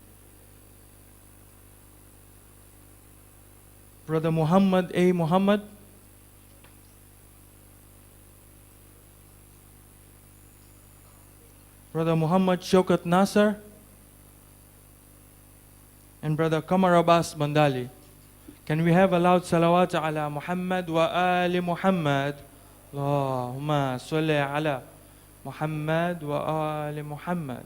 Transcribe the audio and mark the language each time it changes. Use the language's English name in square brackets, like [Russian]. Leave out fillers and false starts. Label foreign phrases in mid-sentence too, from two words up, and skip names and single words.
[English] Brother Muhammad A. Muhammad. Brother Muhammad Shaukat Nasser. And Brother Kamar Abbas Bandali. Can we have a loud salawat [Arabic] على محمد وآل محمد? اللهم صل على محمد وآل محمد.